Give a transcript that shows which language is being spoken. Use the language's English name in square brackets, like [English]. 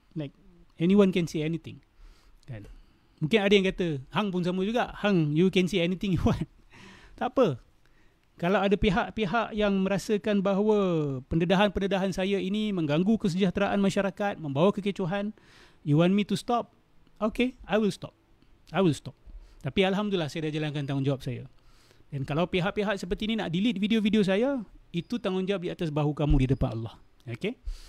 [English] Like anyone can say anything. [Malay] Kan? Mungkin ada yang kata, hang pun sama juga. Hang, [English] you can say anything you want. [Malay] Tak apa. Kalau ada pihak-pihak yang merasakan bahawa pendedahan-pendedahan saya ini mengganggu kesejahteraan masyarakat, membawa kekecohan, [English] you want me to stop? Okay, I will stop. [Malay] I will stop. Tapi Alhamdulillah saya dah jalankan tanggungjawab saya. Dan kalau pihak-pihak seperti ini nak delete video-video saya, itu tanggungjawab di atas bahu kamu di depan Allah. Okay?